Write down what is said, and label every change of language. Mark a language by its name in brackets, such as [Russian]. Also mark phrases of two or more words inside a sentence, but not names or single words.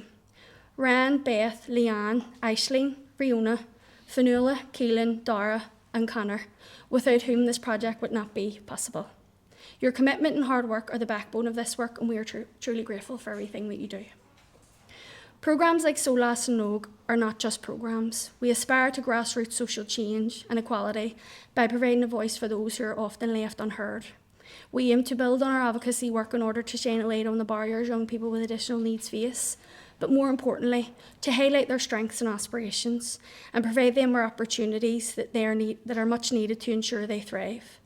[English] Ryan, Beth, Leanne, Aisling, Riona, Fanula, Keelan, Dara and Connor, without whom this project would not be possible. Your commitment and hard work are the backbone of this work, and we are truly grateful for everything that you do. Programmes like Sólás na nÓg are not just programmes. We aspire to grassroots social change and equality by providing a voice for those who are often left unheard. We aim to build on our advocacy work in order to shine a light on the barriers young people with additional needs face, but more importantly, to highlight their strengths and aspirations and provide them with opportunities that are much needed to ensure they thrive.